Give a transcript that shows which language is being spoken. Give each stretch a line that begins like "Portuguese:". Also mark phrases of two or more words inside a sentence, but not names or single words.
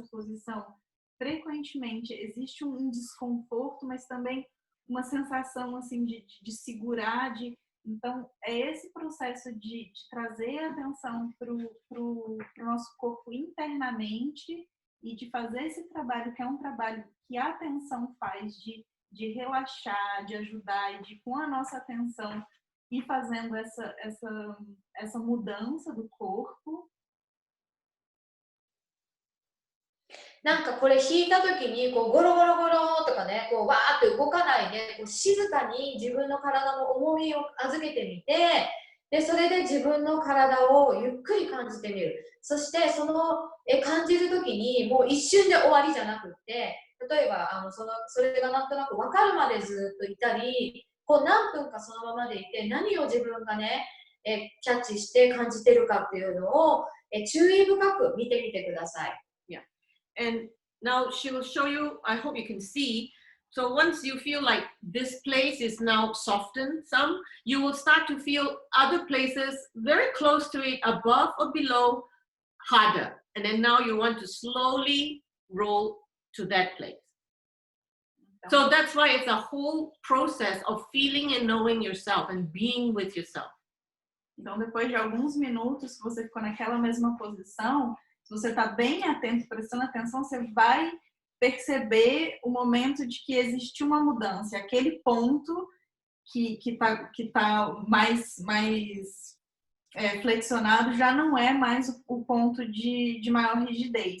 Portuguese: posição, frequentemente existe um desconforto, mas também uma sensação assim de segurar, então é esse processo de trazer a atenção para o nosso corpo internamente e de fazer esse trabalho, que é um trabalho que a atenção faz de relaxar, de ajudar e de com a nossa atenção ir fazendo essa mudança do corpo.
Japanese: なんかこれ引いた時にこうゴロゴロゴロとかねこうわーって動かないでこう静かに自分の体の重みを預けてみてでそれで自分の体をゆっくり感じてみるそしてその感じる時にもう一瞬で終わりじゃなくって例えばそれがなんとなく分かるまでずっといたりこう何分かそのままでいて何を自分がねキャッチして感じてるかっていうのを注意深く見てみてください。
English: And now she will show you, I hope you can see. So once you feel like this place is now softened some, you will start to feel other places very close to it, above or below, harder. And then now you want to slowly roll to that place. So that's why it's a whole process of feeling and knowing yourself and being with yourself.
Portuguese: Então, depois de alguns minutos, se você ficou naquela mesma posição, se você está bem atento, prestando atenção, você vai perceber o momento de que existe uma mudança. Aquele ponto que tá mais flexionado já não é mais o ponto de maior rigidez.